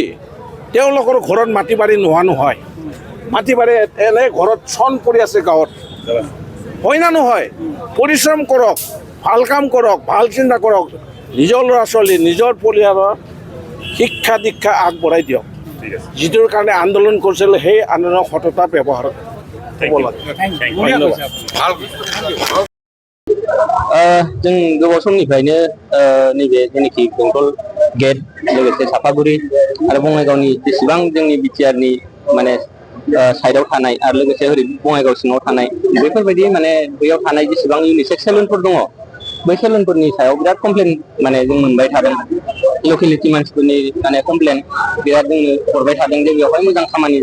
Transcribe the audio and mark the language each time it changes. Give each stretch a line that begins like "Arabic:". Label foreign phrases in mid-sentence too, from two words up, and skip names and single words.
Assamese: তেওঁলোকৰ ঘৰত মাটি বাৰী নোহোৱা নহয়, মাটি বাৰী এনে ঘৰত চন পৰি আছে গাঁৱত, হয় না নহয়? পৰিশ্ৰম কৰক, ভাল কাম কৰক, ভাল চিন্তা কৰক, নিজৰ ল'ৰা ছোৱালী, নিজৰ পৰিয়ালৰ শিক্ষা দীক্ষা আগবঢ়াই দিয়ক। যিটোৰ কাৰণে আন্দোলন কৰিছিল সেই আন্দোলনৰ সততা ব্যৱহাৰ হ'ব লাগে।
Bodo: जों गोबाव समनिफ्रायनो नैबे जेनाखि बेंटल गेट लोगोसे सापागुरि आरो बङाइगावनि जेसेबां जोंनि बिटिआरनि माने साइडआव थानाय आरो लोगोसे ओरै बङाइगाव सिङाव थानाय बेफोरबायदि माने बैयाव थानाय जेसेबां
English: unisex salons
Bodo: दङ बै सेलुनफोरनि सायाव बिराद कमप्लेन माने जों मोनबाय थादों लकेलिटि मानसिफोरनि माने कमप्लेन बिराद जोंनो हरबाय थादों जे बेवहाय मोजां खामानि